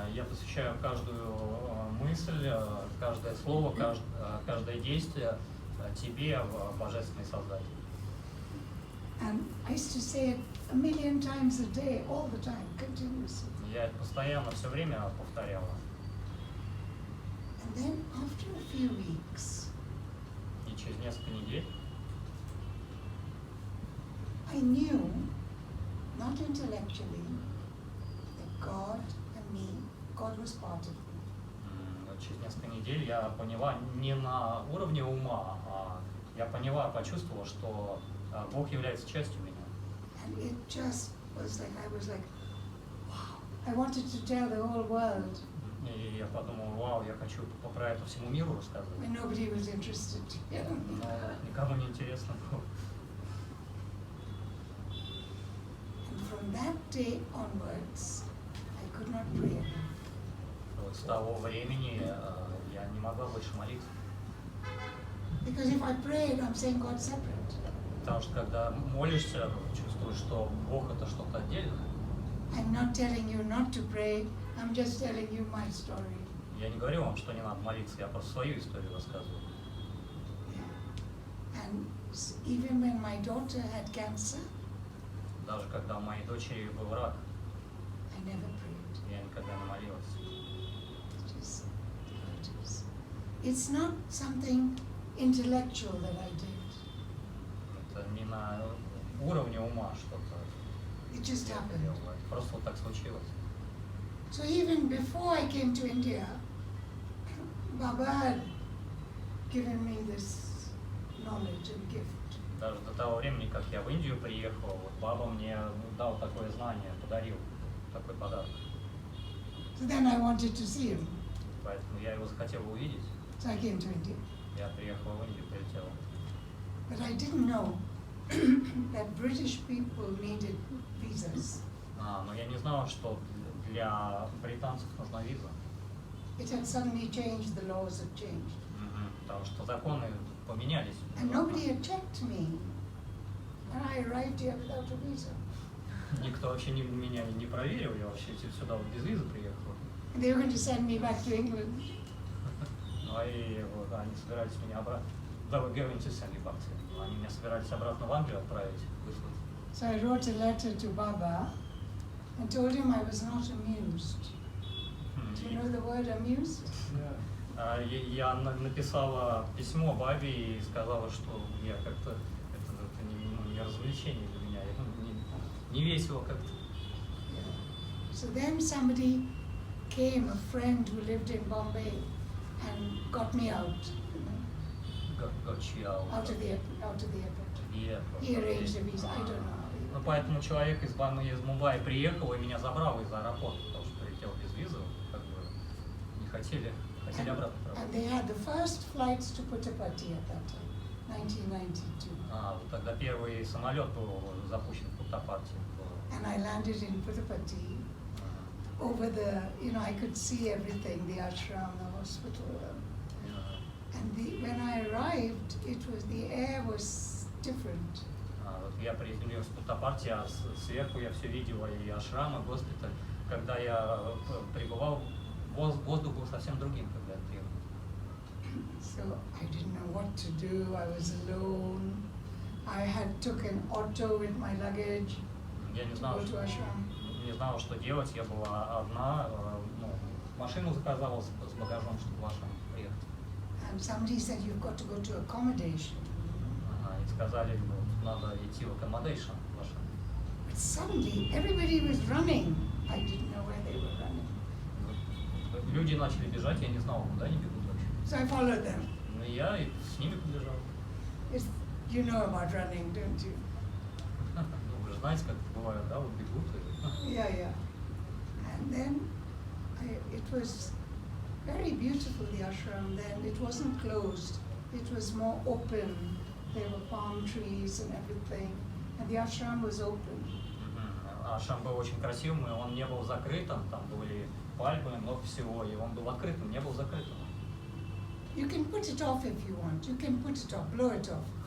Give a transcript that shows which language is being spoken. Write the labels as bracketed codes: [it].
[ru] Я посвящаю каждую мысль, каждое слово, каждое действие тебе, Божественный Создатель. [en] And I used to say it 1,000,000 times a day, all the time, continuously. [ru] Я это постоянно, все время повторяла. [en] And then after a few weeks, [ru] И через несколько недель [en] I knew, not intellectually, that God and me, God was part of me. [ru] через несколько недель я поняла не на уровне ума, а я поняла, почувствовала, что Бог является частью меня. [en] And it just was like, I was like, wow. I wanted to tell the whole world, [ru] И я подумал, вау, я хочу про это всему миру рассказывать. [en] when nobody was interested. You know? [ru] Но никому не интересно было. [en] And from that day onwards, I could not pray enough. [ru] Вот с того времени я не могла больше молиться. [en] Because if I prayed, I'm saying God's separate. [ru] Потому что когда молишься, чувствуешь, что Бог — это что-то отдельное. [en] not telling you not to pray, I'm just telling you my story. [ru] Я не говорю вам, что не надо молиться, я просто свою историю рассказываю. [en] Yeah. And even when my daughter had cancer, [ru] Даже когда у моей дочери был рак, [en] I never prayed. [ru] я никогда не молилась. [en] Just, it's not something intellectual that I did. [ru] Это не на уровне ума что-то. [en] It just [ru] я [en] happened. [ru] делала. Просто вот так случилось. [en] So even before I came to India, Baba had given me this knowledge and gift. [ru] Даже до того времени, как я в Индию приехал, вот Баба мне дал такое знание, подарил такой подарок. [en] So then I wanted to see him. [ru] Поэтому я его захотел увидеть. [en] So I came to India. [ru] Я приехал в Индию, прилетел. [en] But I didn't know that British people needed visas. [ru] Но я не знал, что для британцев нужна виза. [en] It had suddenly changed, the laws had changed. [ru] Потому что законы поменялись. [en] And nobody had checked me. And I arrived here without a visa. [ru] Никто вообще меня не проверил, я вообще сюда вот без визы приехал. [en] And they were going to send me back to England. [ru] Ну и вот они собирались меня обратно. [en] They were going to send me back to. [ru] Они меня собирались обратно в Англию отправить, выслать. [en] So I wrote a letter to Baba and told him I was not amused. Do you know the word amused? [ru] Я написала письмо Бабе и сказала, что я как-то это не развлечение для меня, не весело как-то. [en] Yeah. So then somebody came, a friend who lived in Bombay, and got me out, you know, out of the airport. He arranged a visa. I don't know. [ru] Ну поэтому человек из Мумбаи приехал и меня забрал из аэропорта, потому что прилетел без визы, как бы не хотели обратно [en] And [ru] отправить. [en] they had the first flights to Puttaparthi at that time, 1992. [ru] Вот тогда первый самолет был запущен в Путтапарте. [en] And I landed in Puttaparthi. Over the, you know, I could see everything, the ashram, the hospital. And when I arrived, the air was different. [ru] Вот я приземлился в Путтапарте, а сверху я все видел, и ашрам, и госпиталь. Когда я пребывал, воздух был совсем другим, когда я приехал. [en] So I didn't know what to do. I was alone. I had took an auto with my luggage [ru] Я не [en] to [ru] знал, [en] go to ashram. [ru] не знала, что делать. Я была одна, машину заказала с багажом, чтобы в ашрам приехать. [en] And somebody said, you've got to go to accommodation. [ru] И сказали, надо идти в accommodation в ашрам. [en] But suddenly, everybody was running. I didn't know where they were running. [ru] Люди начали бежать, я не знал, куда они бегут вообще. [en] So I followed them. [ru] Ну я и с ними побежал. [en] You know about running, don't you? [ru] Ну, вы же знаете, как это бывает, да, вот бегут. [en] Yeah. And then it was very beautiful, the ashram then. It wasn't closed. It was more open. There were palm trees and everything. And the ashram was open. Ашрам был очень красивым, и он не был закрытым, там были пальмы, много всего, и он был открытым, не был закрытым. You can put it off if you want. You can put it off, blow it off.